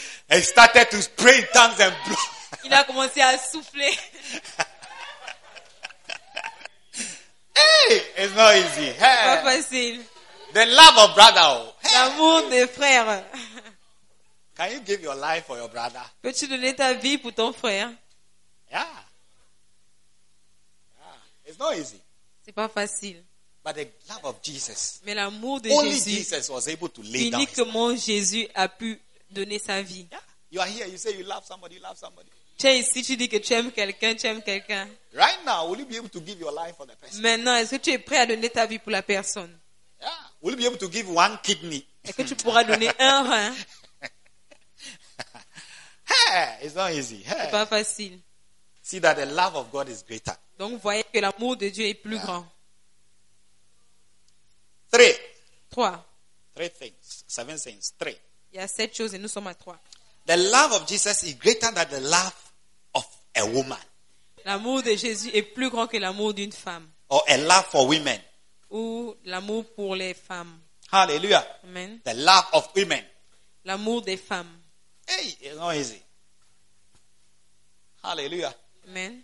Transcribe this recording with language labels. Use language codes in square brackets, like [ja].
[en] He started to pray in tongues and blow. [fr] Il a commencé à souffler. [en] Hey, it's not easy. Hey. [fr] Pas facile. [en] The love of brother. [fr] Hey. L'amour des frères. [en] Can you give your life for your brother? [fr] Peux-tu donner ta vie pour ton frère? [en] Yeah. Yeah. It's not easy. [fr] C'est pas facile. [en] But the love of Jesus. [fr] Mais l'amour de [en] only [fr] Jésus. [en] Jesus was able to lay down. [fr] Uniquement Jésus a pu donner sa vie. [en] Yeah. You are here. You say you love somebody. You love somebody. [fr] Tu es ici. Tu dis que tu aimes quelqu'un. Tu aimes quelqu'un. [en] Right now, will you be able to give your life for the person? [fr] Maintenant, est-ce que tu es prêt à donner ta vie pour la personne? [en] Yeah. Will you be able to give one kidney? [fr] Est-ce que tu pourras donner un rein? [en] Hey, it's not easy. Hey. [fr] C'est pas facile. [en] See that the love of God is greater. [fr] Donc voyez que l'amour de Dieu est plus grand. [en] Three things. [fr] Il y a sept choses et nous sommes à trois. [en] The love of Jesus is greater than the love of a woman. [fr] L'amour de Jésus est plus grand que l'amour d'une femme. [en] Or a love for women. [fr] Ou l'amour pour les femmes. Hallelujah. Amen. [en] The love of women. [fr] L'amour des femmes. [en] Hey, it's not easy. Hallelujah. Amen.